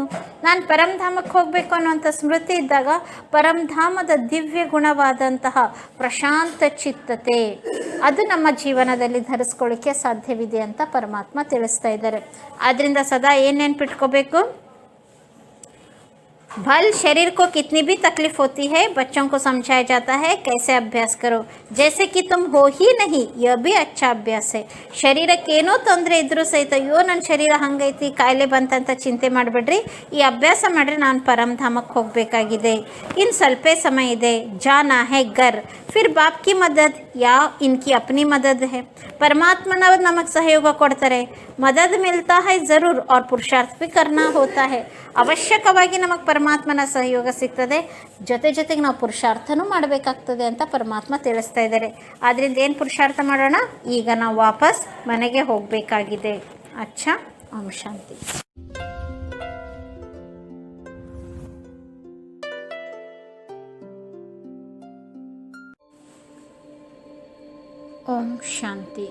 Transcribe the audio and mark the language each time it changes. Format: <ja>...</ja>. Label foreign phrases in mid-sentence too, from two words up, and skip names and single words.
<kn>ನಾನು ಪರಮಧಾಮಕ್ಕೆ ಹೋಗಬೇಕು ಅನ್ನುವಂಥ ಸ್ಮೃತಿ ಇದ್ದಾಗ ಪರಮಧಾಮದ ದಿವ್ಯ ಗುಣವಾದಂತಹ ಪ್ರಶಾಂತ ಚಿತ್ತತೆ ಅದು ನಮ್ಮ ಜೀವನದಲ್ಲಿ ಧರಿಸ್ಕೊಳ್ಳಿಕ್ಕೆ ಸಾಧ್ಯವಿದೆ ಅಂತ ಪರಮಾತ್ಮ ತಿಳಿಸ್ತಾ ಇದ್ದಾರೆ. ಆದ್ದರಿಂದ ಸದಾ ಏನು ನೆನ್ಪಿಟ್ಕೋಬೇಕು?</kn> <hi>भल शरीर को कितनी भी तकलीफ होती है, बच्चों को समझाया जाता है कैसे अभ्यास करो, जैसे कि तुम हो ही नहीं, यह भी अच्छा ಅಭ್ಯಾಸ है.</hi> <kn>ಶರೀರಕ್ಕೇನೋ ತೊಂದರೆ ಇದ್ರೂ ಸಹಿತ ಅಯ್ಯೋ ನನ್ನ ಶರೀರ ಹಂಗೈತಿ ಕಾಯಿಲೆ ಬಂತಂತ ಚಿಂತೆ ಮಾಡಬೇಡ್ರಿ, ಈ ಅಭ್ಯಾಸ ಮಾಡ್ರೆ ನಾನು ಪರಮಧಾಮಕ್ಕೆ ಹೋಗಬೇಕಾಗಿದೆ, ಇನ್ನು ಸ್ವಲ್ಪ ಸಮಯ ಇದೆ,</kn> <hi>ಜಾನಾ है घर, फिर बाप की मदद या इनकी अपनी मदद है. परमात्मा नमक सहयोग ಕೊಡ್ತಾರೆ, मदद मिलता है ज़रूर और पुरुषार्थ भी करना होता है.</hi> <kn>ಅವಶ್ಯಕವಾಗಿ ನಮಗೆ ಪರಮಾತ್ಮನ ಸಹಯೋಗ ಸಿಗ್ತದೆ, ಜೊತೆಗೆ ನಾವು ಪುರುಷಾರ್ಥನೂ ಮಾಡಬೇಕಾಗ್ತದೆ ಅಂತ ಪರಮಾತ್ಮ ತಿಳಿಸ್ತಾ ಇದ್ದಾರೆ. ಆದ್ದರಿಂದ ಏನು ಪುರುಷಾರ್ಥ ಮಾಡೋಣ, ಈಗ ನಾವು ವಾಪಸ್ ಮನೆಗೆ ಹೋಗಬೇಕಾಗಿದೆ. ಅಚ್ಚಾ, ಓಂ ಶಾಂತಿ. ಓಂ ಶಾಂತಿ.</kn>